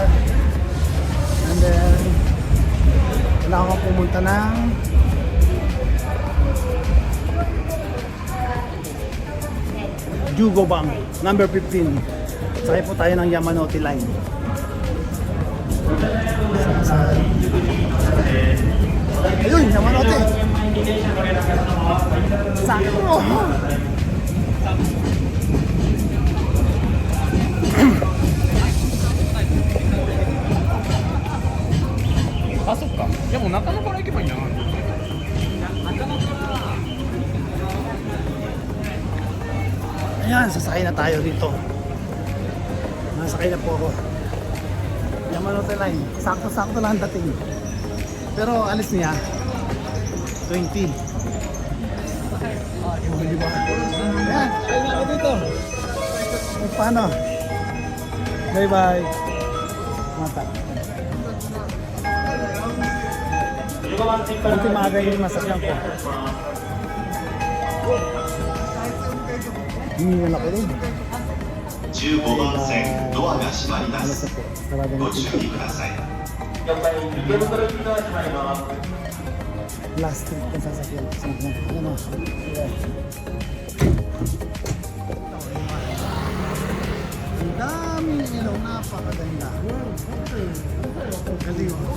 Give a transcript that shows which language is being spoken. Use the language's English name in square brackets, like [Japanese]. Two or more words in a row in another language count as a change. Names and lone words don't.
[English] And then [Filipino] kailangan ko pumunta ng Jugobang, number 15. Sakay po tayo ng Yamanote Line. Ayun, Yamanote. Sakto. [Japanese] あ、そっか。でも中野から行けばいいんじゃないの？ [Filipino] Ayan, sasakay na tayo dito. Nasakay na po ako. Yamanote Line. Sakto-sakto lang dating. Pero alis niya 20. Diba? Ayan, sakay na ako dito. Paano? Bye-bye. Mata. Buti maaga yung masakyan ko. Hindi na ako rin. [Japanese] 15 番線ドアが閉まりま [Filipino] Alas [Japanese] す [Filipino] na po. Sarado na [Japanese] ご [Filipino] po. [Japanese] 注意ください [English] Last trip [Filipino] kung sasakyan. Ano? Ang daming ilaw. Napakaganda. Galing.